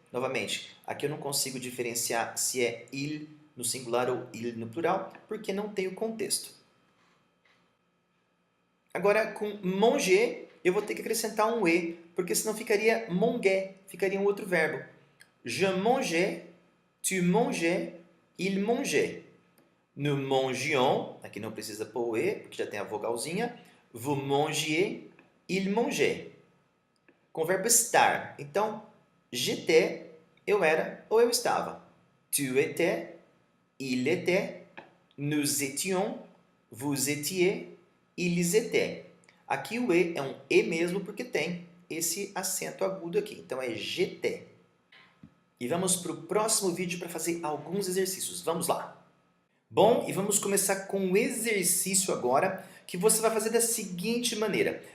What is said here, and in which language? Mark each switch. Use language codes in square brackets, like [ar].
[pt] Novamente, aqui eu não consigo diferenciar se é il no singular ou il no plural, porque não tem o contexto. Agora, com manger, eu vou ter que acrescentar um E, porque senão ficaria manguait, ficaria um outro verbo. [fr] Je mangeais, tu mangeais, il mangeait. Nous mangions, [pt] aqui não precisa pôr o E, porque já tem a vogalzinha. [fr] Vous mangiez, il mangeait. [pt] Com o verbo estar. Então, [fr] j'étais, [pt] eu era ou eu estava. [fr] Tu étais, il était, nous étions, vous étiez, ils étaient. [pt] Aqui o E é um E mesmo porque tem esse acento agudo aqui. Então é [fr] j'étais. [pt] E vamos para o próximo vídeo para fazer alguns exercícios. Vamos lá! Bom, e vamos começar com o exercício agora, que você vai fazer da seguinte maneira.